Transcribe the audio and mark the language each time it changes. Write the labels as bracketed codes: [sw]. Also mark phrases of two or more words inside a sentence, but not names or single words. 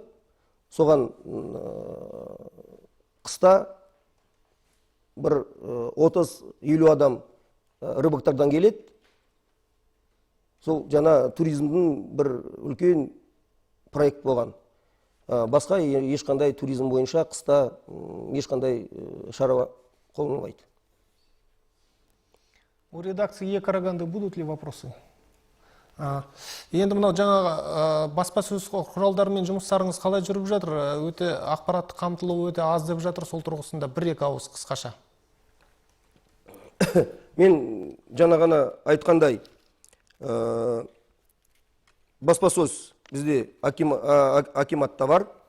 [kk] Соған қыста бір 30-50 адам рыбактардан келеді. Сол жаңа туризмдің бір үлкен проект болған. Басқа ешқандай туризм бойынша қыста ешқандай шара қолданылмайды. [ru] У редакции Караганды будут ли вопросы? [kk] Енді мынау жаңағы баспасөз құралдарымен жұмыстарыңыз қалай жүріп жатыр? Өте ақпаратты қамтылуы өте аз деп жатыр, сол тұрғысында бір-екі ауыз қысқаша. Мен жаңа ғана айтқандай, баспасөз бізде акиматта бар.